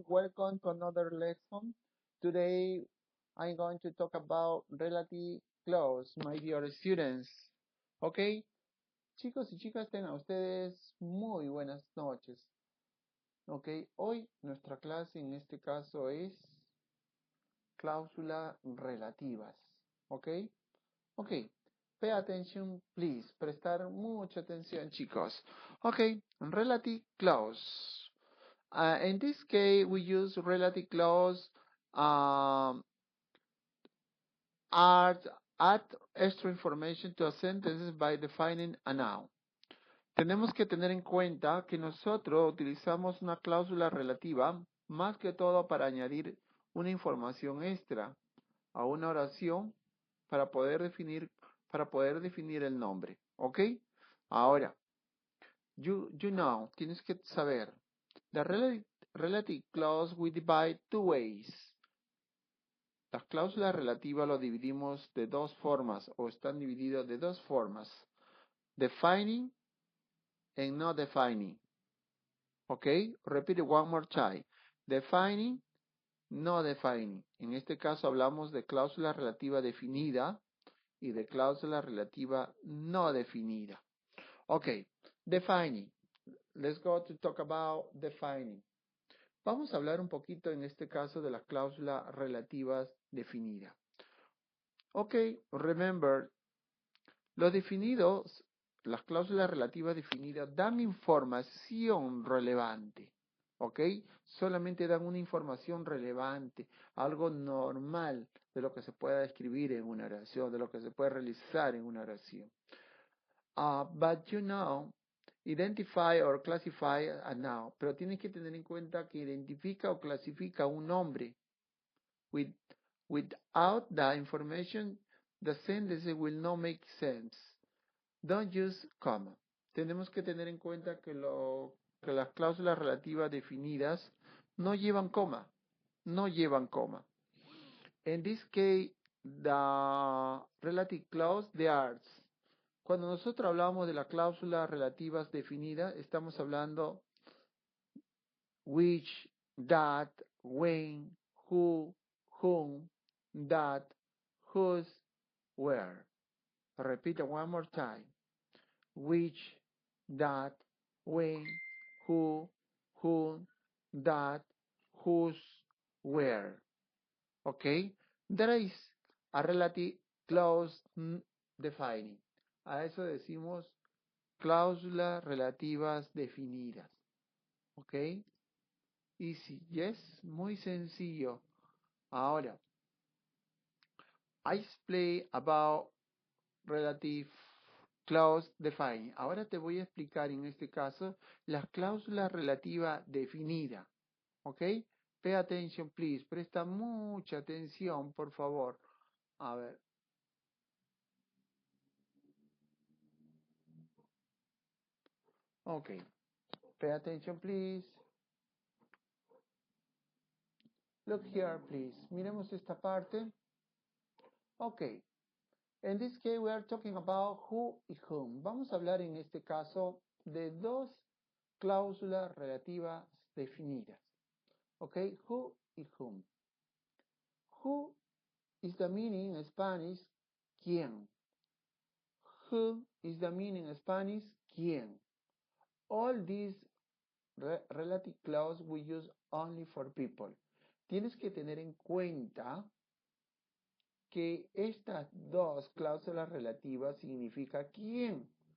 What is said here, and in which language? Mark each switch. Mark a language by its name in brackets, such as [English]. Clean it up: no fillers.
[English] Welcome to another lesson. Today, I'm going to talk about relative clause, my dear students. [Spanish] Okay, chicos y chicas, tengan ustedes muy buenas noches. Okay, hoy nuestra clase en este caso es cláusulas relativas. [English] Okay, okay. Pay attention, please. [Spanish] Prestar mucha atención, chicos. [English] Okay, relative clause. In this case, we use relative clause um, add, add extra information to a sentence by defining a noun. [Spanish] Tenemos que tener en cuenta que nosotros utilizamos una cláusula relativa más que todo para añadir una información extra a una oración para poder definir el nombre. ¿Ok? Ahora, [English] you know, [Spanish] tienes que saber. [English] The relative clause we divide two ways. [Spanish] Las cláusulas relativas lo dividimos de dos formas o están divididos de dos formas. [English] Defining and not defining. ¿Ok? Repeat it one more time. Defining, no defining. [Spanish] En este caso hablamos de cláusula relativa definida y de cláusula relativa no definida. [English] Ok, defining. Let's go to talk about defining. [Spanish] Vamos a hablar un poquito en este caso de las cláusulas relativas definidas. Ok, remember, los definidos, las cláusulas relativas definidas dan información relevante. Ok, solamente dan una información relevante, algo normal de lo que se pueda escribir en una oración, de lo que se puede realizar en una oración. [English] But you know, identify or classify a noun, [Spanish] pero tienes que tener en cuenta que identifica o clasifica un nombre. [English] Without the information, the sentence will not make sense. Don't use comma. [Spanish] Tenemos que tener en cuenta que las cláusulas relativas definidas no llevan coma. No llevan coma. [English] In this case, the relative clause, the arts. [Spanish] Cuando nosotros hablamos de las cláusulas relativas definidas, estamos hablando which, that, when, who, whom, that, whose, where. [English] Repeat it one more time. Which, that, when, who, whom, that, whose, where. Okay? There is a relative clause defining. [Spanish] A eso decimos cláusulas relativas definidas. [English] ¿Ok? Easy. Yes, [Spanish] muy sencillo. [English] Ahora, I explain about relative clause defining. [Spanish] Ahora te voy a explicar en este caso las cláusulas relativas definidas. ¿Ok? [English] Pay attention, please. [Spanish] Presta mucha atención, por favor. A ver. [English] Ok. Pay attention, please. Look here, please. [Spanish] Miremos esta parte. [English] Ok. In this case, we are talking about who y whom. [Spanish] Vamos a hablar en este caso de dos cláusulas relativas definidas. [English] Ok, who y whom. Who is the meaning in Spanish, quién. Who is the meaning in Spanish, quién. All these relative clause we use only for people. [Spanish] Tienes que tener en cuenta que estas dos cláusulas relativas significa quién.